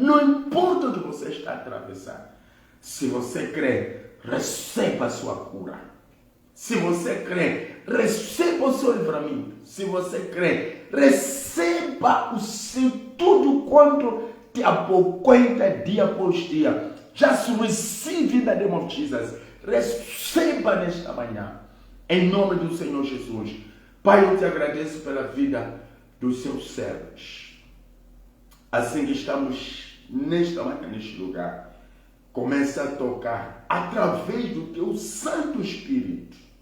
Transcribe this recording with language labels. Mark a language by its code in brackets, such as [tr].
[pt] Não importa o que você está atravessando. Se você crê, receba a sua cura. Se você crê, receba o seu livramento. Se você crê, receba o seu tudo quanto te apoquenta dia após dia. [en] Just receive in the name of Jesus. [pt] Receba nesta manhã. Em nome do Senhor Jesus. Pai, eu te agradeço pela vida dos seus servos. Assim que estamos nesta manhã, neste lugar, começa a tocar através do teu Santo Espírito.